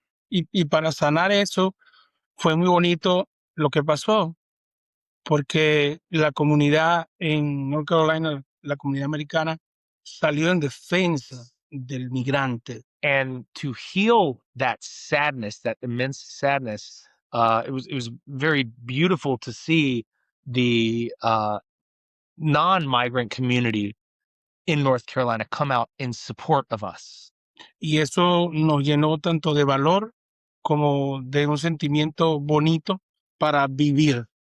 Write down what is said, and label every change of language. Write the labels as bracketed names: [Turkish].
[Spanish] Y para sanar eso, fue muy bonito lo que pasó, porque la comunidad en North Carolina, la comunidad americana, salió en defensa del migrante. [English] And to heal that sadness, that immense sadness, it was very beautiful to see the non-migrant community in North Carolina come out in support of us. [Spanish] Y eso nos llenó tanto de valor como de un sentimiento bonito para vivir.